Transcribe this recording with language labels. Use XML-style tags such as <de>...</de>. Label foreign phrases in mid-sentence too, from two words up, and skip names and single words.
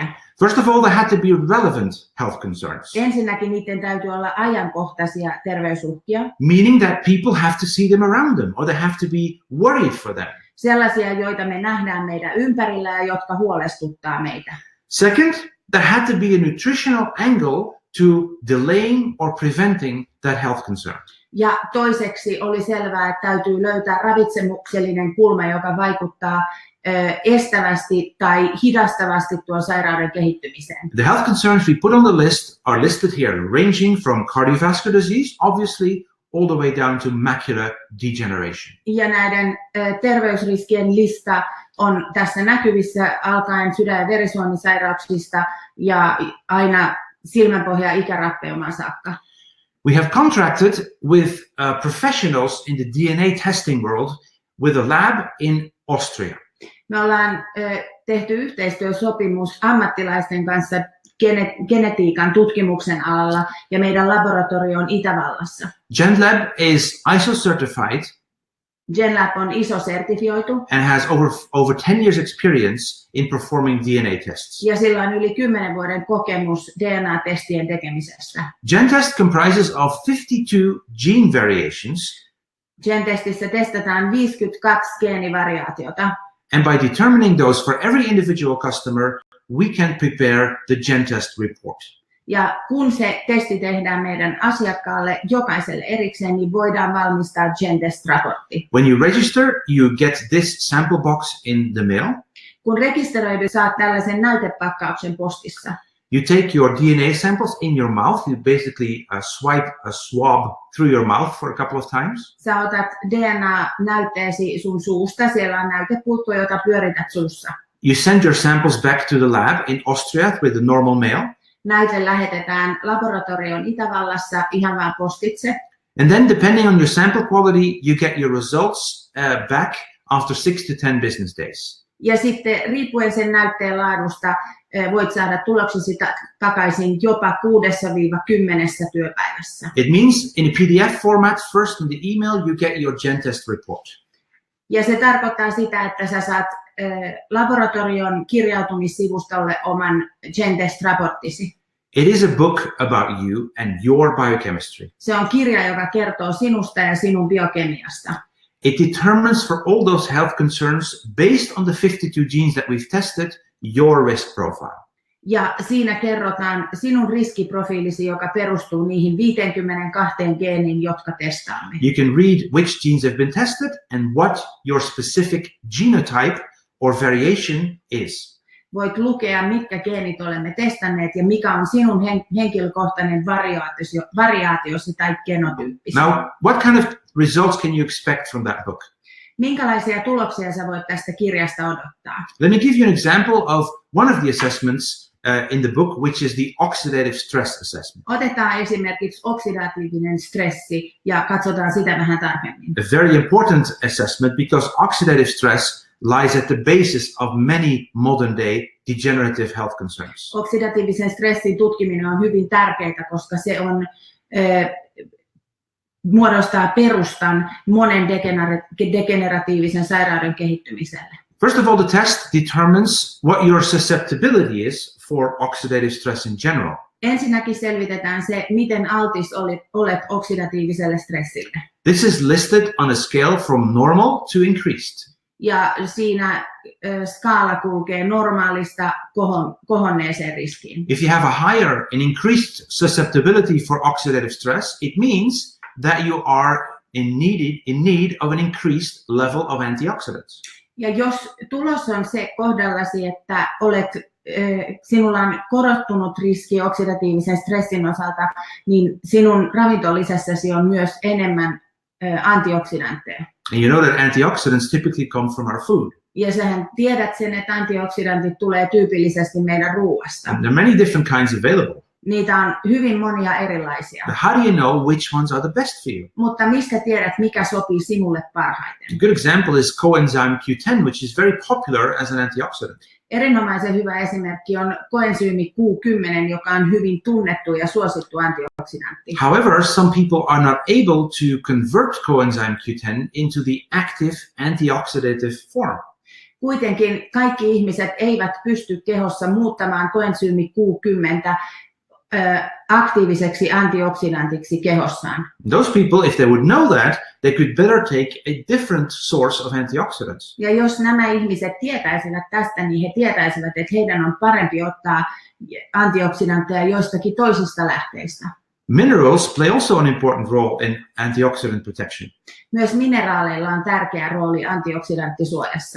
<en>First of all, they had to be relevant health concerns.</en> <fi>Ensinnäkin niiden täytyy olla ajankohtaisia terveysuhkia.</fi> <en>Meaning that people have to see them around them, or they have to be worried for them.</en> <fi>Sellaisia, joita me nähdään meidän ympärillä ja jotka huolestuttaa meitä.</fi> <en>Second, there had to be a nutritional angle to delaying or preventing that health concern.</en> <fi>Ja toiseksi oli selvää, että täytyy löytää ravitsemuksellinen kulma, joka vaikuttaa estävästi tai hidastavasti tuon sairauden kehittymiseen.</fi> <en>The health concerns we put on the list are listed here, ranging from cardiovascular disease, obviously, all the way down to macular degeneration.</en> <fi>Ja näiden terveysriskien lista on tässä näkyvissä alkaen sydän- ja verisuonisairauksista ja aina silmänpohja-ikärappeumaan saakka.</fi> <en>We have contracted with professionals in the DNA testing world with a lab in Austria.</en> <fi>Me ollaan tehty yhteistyösopimus ammattilaisten kanssa genetiikan tutkimuksen alalla ja meidän laboratorio on Itävallassa.</fi> <en>GenLab is ISO certified</en> <fi>GenLab on ISO-sertifioitu</fi> <en>and has over 10 years experience in performing DNA tests.</en> <fi>ja sillä on yli 10 vuoden kokemus DNA-testien tekemisestä.</fi> <en>GenTest comprises of 52 gene variations,</en> <fi>Gen-testissä testataan 52 geenivariaatiota.</fi> <en>and by determining those for every individual customer, we can prepare the GenTest report.</en> <fi>Ja kun se testi tehdään meidän asiakkaalle jokaiselle erikseen, niin voidaan valmistaa GenTest-raportti.</fi> <en>When you register, you get this sample box in the mail.</en> <fi>Kun rekisteröidy, saat tällaisen näytepakkauksen postissa.</fi> <en>You take your DNA samples in your mouth. You basically swipe a swab through your mouth for a couple of times.</en> <fi>Sä otat DNA-näytteesi sun suusta, siellä on näytepulttu, jota pyörität suussa.</fi> <en>You send your samples back to the lab in Austria with the normal mail.</en> <fi>Näyte lähetetään laboratorioon Itävallassa ihan vaan postitse.</fi> <en>And then depending on your sample quality, you get your results back after 6 to 10 business days.</en> <fi>Ja sitten riippuen sen näytteen laadusta voit saada tuloksesi takaisin jopa 6-10 työpäivässä.</fi> <en>It means in a PDF format, first in the email, you get your GenTest report.</en> <fi>Ja se tarkoittaa sitä, että sä saat laboratorion kirjautumissivustolle oman GenTest-raporttisi.</fi> <en>It is a book about you and your biochemistry.</en> <fi>Se on kirja, joka kertoo sinusta ja sinun biokemiasta.</fi> <en>It determines for all those health concerns based on the 52 genes that we've tested, your risk profile.</en> <fi>Ja siinä kerrotaan sinun riskiprofiilisi, joka perustuu niihin 52 geeniin, jotka testaamme.</fi> <en>You can read which genes have been tested and what your specific genotype or variation is.</en> <fi>Voit lukea, mitkä geenit olemme testanneet ja mikä on sinun henkilökohtainen variaatiosi tai genotyyppisi.</fi> <en>Now, what kind of results can you expect from that book?</en> <fi>Minkälaisia tuloksia sä voit tästä kirjasta odottaa?</fi> <en>Let me give you an example of one of the assessments in the book, which is the oxidative stress assessment.</en> <fi>Otetaan esimerkiksi oksidatiivinen stressi ja katsotaan sitä vähän tarkemmin.</fi> <en>A very important assessment because oxidative stress lies at the basis of many modern day degenerative health concerns.</en> <fi>Oksidatiivisen stressin tutkiminen on hyvin tärkeää, koska se on muodostaa perustan monen degeneratiivisen sairauden kehittymiselle.</fi> <en>First of all, the test determines what your susceptibility is for oxidative stress in general.</en> <fi>Ensinnäkin selvitetään se, miten altis olet oksidatiiviselle stressille.</fi> <en>This is listed on a scale from normal to increased.</en> <fi>Ja siinä skaala kulkee normaalista kohonneeseen riskiin.</fi> <en>If you have a higher and increased susceptibility for oxidative stress, it means that you are in need of an increased level of antioxidants.</en> <fi>Ja jos tulos on se kohdallasi, että sinulla on korottunut riski oksidatiivisen stressin osalta, niin sinun ravintolisässäsi on myös enemmän antioksidantteja.</fi> <en>And you know that antioxidants typically come from our food.</en> <fi>Ja sähän tiedät sen, että antioksidantit tulee tyypillisesti meidän ruoasta.</fi> <en>And there are many different kinds available.</en> <fi>Niitä on hyvin monia erilaisia.</fi> <en>But how do you know which ones are the best for you?</en> <fi>Mutta mistä tiedät, mikä sopii sinulle parhaiten?</fi> <en>A good example is coenzyme Q10, which is very popular as an antioxidant.</en> <fi>Erinomaisen hyvä esimerkki on koensyymi Q10, joka on hyvin tunnettu ja suosittu antioksidantti.</fi> <en>However, some people are not able to convert coenzyme Q10 into the active antioxidative form.</en> <fi>Kuitenkin kaikki ihmiset eivät pysty kehossa muuttamaan koensyymi Q10 aktiiviseksi antioksidantiksi kehossaan.</fi> <en>Those people, if they would know that, they could better take a different source of antioxidants.</en> <fi>Ja jos nämä ihmiset tietäisivät tästä, niin he tietäisivät, että heidän on parempi ottaa antioksidantteja joistakin toisista lähteistä.</fi> <en>Minerals play also an important role in antioxidant protection.</en> <fi>Myös mineraaleilla on tärkeä rooli antioksidanttisuojassa.</fi>